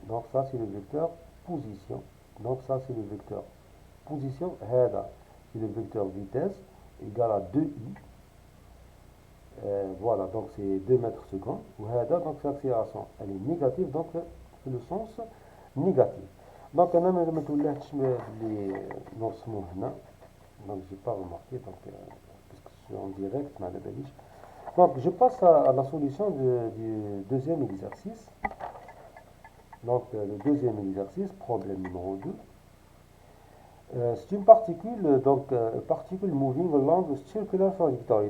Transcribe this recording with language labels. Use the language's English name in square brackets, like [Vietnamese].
[French] Donc, ça c'est le vecteur position. Donc, ça c'est le vecteur position. هذا c'est le vecteur vitesse égal à 2i. Voilà, donc c'est 2 mètres secondes. وهذا donc l'accélération elle est négative, donc le sens négatif. [Arabic] Donc انا ما تولهتش اللي نرسموه هنا. [French] Donc j'ai pas remarqué, donc puisque je suis en direct, [Arabic] ما على باليش. [French] Donc je passe à la solution du deuxième exercice. Donc le deuxième exercice, problème numéro 2. C'est une particule, donc particule [English] moving along a circular trajectory.